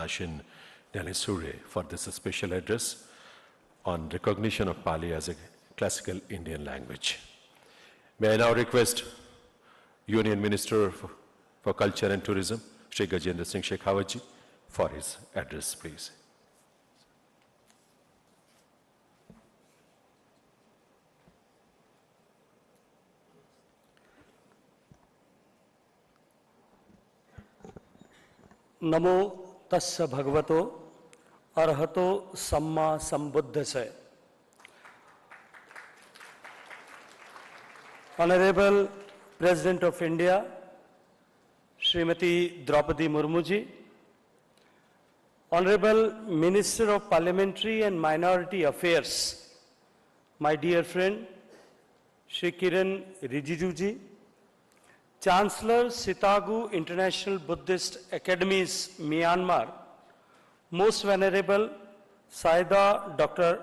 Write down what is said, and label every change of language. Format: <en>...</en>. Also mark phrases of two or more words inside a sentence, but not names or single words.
<en>Ashin Sure, for this special address on recognition of Pali as a classical Indian language. May I now request Union Minister for Culture and Tourism, Shri Gajendra Singh Shekhawat, for his address, please.</en> <pi>नमो तस्स भगवतो अरहतो सम्मा संबुद्धस्य.</pi> <en>Honorable President of India, Srimati Droupadi Murmu ji, Honorable Minister of Parliamentary and Minority Affairs, my dear friend, Shri Kiran Rijiju ji, Chancellor Sitagu International Buddhist Academies, Myanmar, Most Venerable Saida Dr.</en>